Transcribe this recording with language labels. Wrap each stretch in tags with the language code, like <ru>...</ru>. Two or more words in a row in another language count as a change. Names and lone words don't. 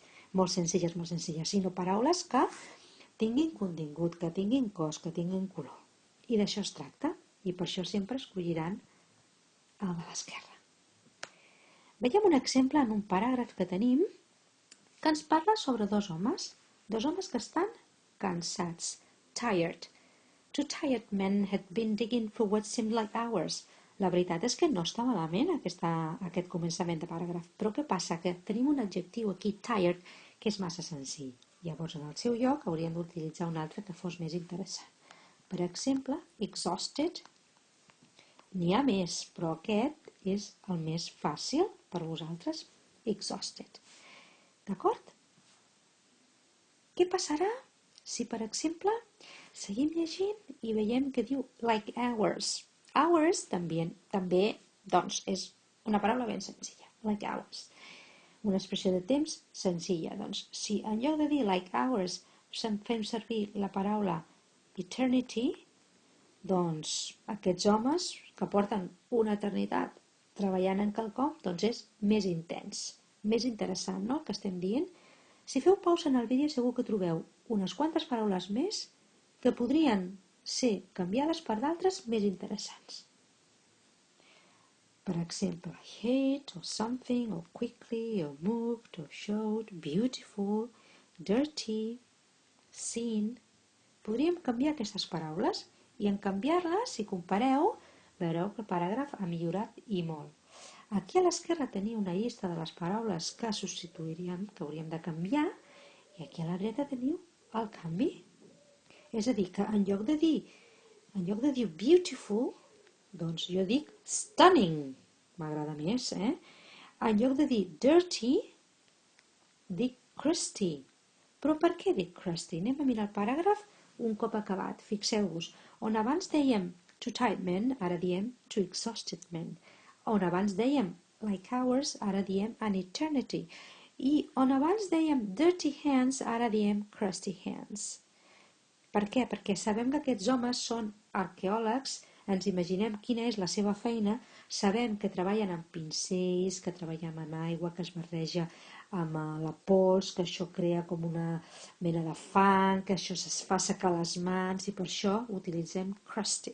<ca>Molt senzilles, sinó paraules que tinguin contingut, que tinguin cos, que tinguin color. I d'això es tracta, i per això sempre escolliran el de l'esquerra. Veiem un exemple en un paràgraf que tenim que ens parla sobre dos homes que estan cansats,</ca> <en>tired. Two tired men had been digging for what seemed like hours.</en> <ca>La veritat és que no està malament aquest començament de paràgraf, però què passa? Que tenim un adjectiu aquí, tired, que és massa senzill. Llavors, en el seu lloc, hauríem d'utilitzar un altre que fos més interessant. Per exemple, exhausted. N'hi ha més, però aquest és el més fàcil per vosaltres, exhausted. D'acord? Què passarà si, per exemple, seguim llegint i veiem que diu</ca> <en>like hours?</en> <ca>Hours també doncs, és una paraula ben senzilla,</ca> <en>like hours.</en> <ca>Una expressió de temps senzilla. Doncs, si en lloc de dir</ca> <en>like hours</en> <ca>fem servir la paraula eternity, doncs aquests homes que porten una eternitat treballant en quelcom, doncs és més intens, més interessant, no?, el que estem dient. Si feu pausa en el vídeo segur que trobeu unes quantes paraules més que podrien ser canviades per d'altres més interessants. Per exemple,</ca> <en>hate, or something, or quickly, or moved, or showed, beautiful, dirty, seen.</en> <ca>Podríem canviar aquestes paraules i en canviar-les, si compareu, veureu que el paràgraf ha millorat i molt. Aquí a l'esquerra teniu una llista de les paraules que substituiríem, que hauríem de canviar, i aquí a la dreta teniu el canvi. És a dir, que en lloc de dir beautiful, doncs jo dic stunning, m'agrada més, En lloc de dir dirty, dic crusty. Però per què dic crusty? Anem a mirar el paràgraf un cop acabat. Fixeu-vos, on abans dèiem</ca> <en>two tired men,</en> <ca>ara diem</ca> <en>two exhausted men.</en> <ca>On abans dèiem like hours, ara diem</ca> <en>an eternity.</en> <ca>I on abans dèiem</ca> <en>dirty hands,</en> <ca>ara diem</ca> <en>crusty hands.</en> <ca>Per què? Perquè sabem que aquests homes són arqueòlegs, ens imaginem quina és la seva feina, sabem que treballen amb pincells, que treballen amb aigua, que es barreja amb la pols, que això crea com una mena de fang, que això es fa secar les mans i per això utilitzem crusty.</ca>